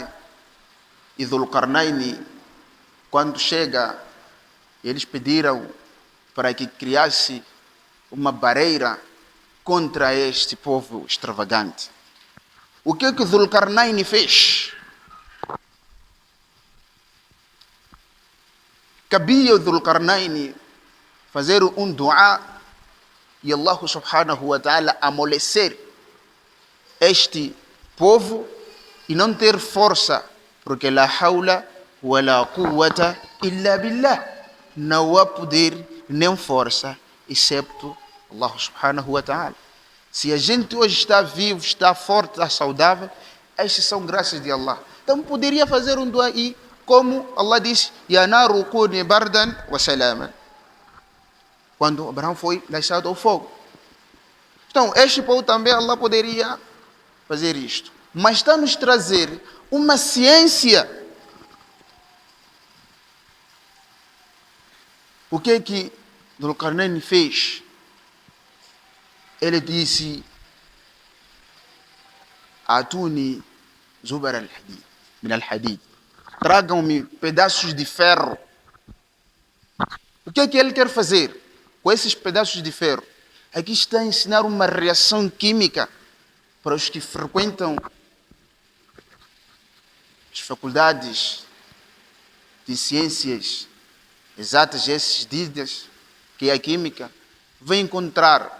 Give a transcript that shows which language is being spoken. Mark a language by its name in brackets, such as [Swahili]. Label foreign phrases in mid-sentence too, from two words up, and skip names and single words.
[Portuguese] E Dhul-Qarnayn, quando chega, eles pediram para que criasse uma barreira contra este povo extravagante. O que Dhul-Qarnayn fez? Cabia o Dhul-Qarnayn fazer um dua e Allah [Arabic] سبحانه وتعالى [Portuguese] amolecer este povo e não ter força, porque [Arabic] لا حول ولا قوة إلا بالله, [Portuguese] não há poder nem força excepto Allah [Arabic] سبحانه وتعالى. [Portuguese] Se a gente hoje está vivo, está forte, está saudável, estas são graças de Allah. Então poderia fazer um dua e, como Allah disse, [Arabic] يا نار كوني بردا وسلاما, [Portuguese] quando Abraão foi deixado ao fogo. Então este povo também Allah poderia fazer isto, mas está nos trazer uma ciência. O que Dhul-Qarnayn fez? Ele disse: [Arabic] آتوني زبر الحديد من الحديد, [Portuguese] tragam-me pedaços de ferro. O que ele quer fazer com esses pedaços de ferro? Aqui está a ensinar uma reação química para os que frequentam as faculdades de ciências exatas, esses dias, que é a química, vem encontrar.